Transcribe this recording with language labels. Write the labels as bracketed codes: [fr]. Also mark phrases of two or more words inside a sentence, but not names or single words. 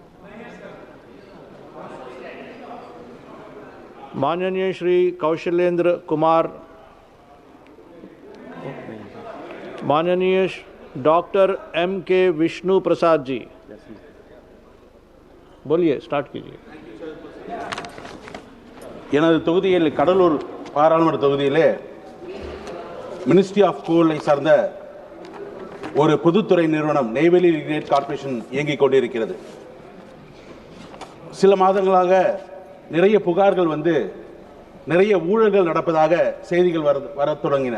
[hi] माननीय श्री कौशलेंद्र कुमार। माननीय डॉक्टर MK विष्णु प्रसाद जी। बोलिए, स्टार्ट कीजिए। [ta] எனது தொகுதியில் கடலூர் பாராளுமன்ற தொகுதியிலே [en] ministry of coal [ta] சார்ந்த ஒரு பொதுத்துறை நிறுவனம் நெய்வேலி லிக்னைட் கார்ப்பரேஷன் இயங்கிக் கொண்டிருக்கிறது. சில மாதங்களாக நிறைய புகார்கள் வந்து நிறைய ஊழல்கள் நடப்பதாக செய்திகள் வரத் தொடங்கின.